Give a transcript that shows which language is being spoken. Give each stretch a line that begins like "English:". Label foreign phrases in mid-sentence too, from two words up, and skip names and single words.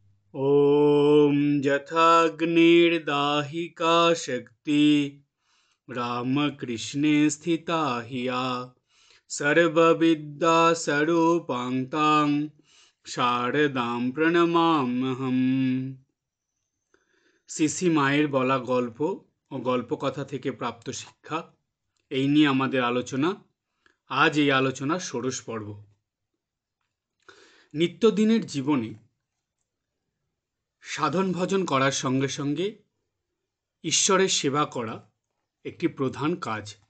Sanskrit: ॐ यथाग्निर्दाहिका शक्ति रामकृष्णे स्थिता हिया सर्वविद्या स्वरूपां शारदां প্রণমাম্যহম।
Bangla: সিসি মায়ের বলা গল্প ও গল্পকথা থেকে প্রাপ্ত শিক্ষা, এই নিয়ে আমাদের আলোচনা। আজ এই আলোচনার ষোড়শ পর্ব। নিত্যদিনের জীবনে সাধন ভজন করার সঙ্গে সঙ্গে ঈশ্বরের সেবা করা একটি প্রধান কাজ।